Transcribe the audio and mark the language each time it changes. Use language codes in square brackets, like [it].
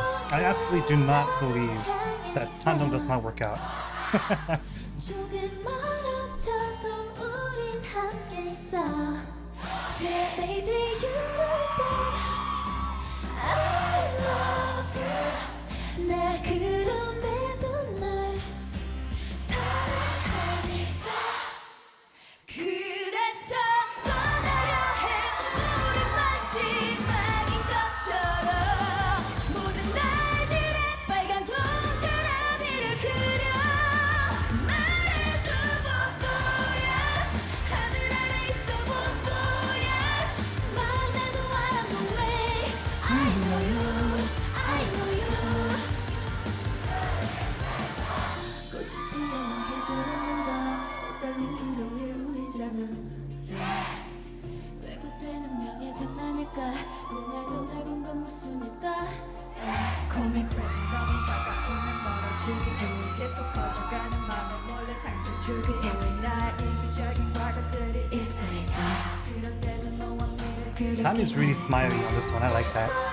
[en] I absolutely do not believe that Hanok does not work out. [ko] 조금 멀어져도 우린 함께 있어. [en] Yeah, baby, you know that I love you. [ko] 나 그럼에도 널 사랑하니까. 그래서 떠나려 해. 우리 마지막인 것처럼 모든 날들의 빨간 동그라미를 그려. 말해줘 BonVoyage. 하늘 아래 있어 BonVoyage. 말 나도 I know way. [en] I know you, I know you. [ko] 꽃이 피어난 계절 언젠가 엇갈린 기로에 우리잖아. 왜곡되는 명예 장난일까. 꿈에도 날 본 건 무슨일까. Call me crazy 너무 다가오면 멀어지기도 해 계속 커져가는 맘에 몰래 상처 주기도 해 나의 이기적인 과거들이 있으니까 그런데도 너와 미를 그리긴 [en] Tammy's really smiley on this one. I like that.